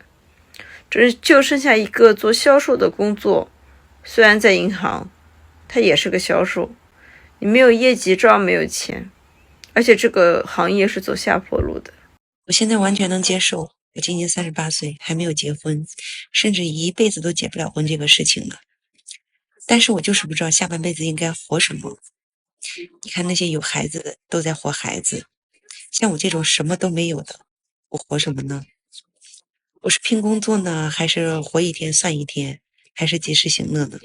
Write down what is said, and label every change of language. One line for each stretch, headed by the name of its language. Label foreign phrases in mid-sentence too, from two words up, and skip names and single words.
Chinese: 就剩下一個做銷售的工作，雖然在銀行，它也是個銷售，你沒有業績，照樣沒有錢，而且這個行業是走下坡路的。我現在完全能接受，我今年38歲，還沒有結婚，甚至一輩子都結不了婚這個事情了。但是我就是不知道下半輩子應該活什麼。你看那些有孩子的都在活孩子，像我這種什麼都沒有的，我活什麼呢？我是拼工作呢，還是活一天算一天，還是及時行樂呢？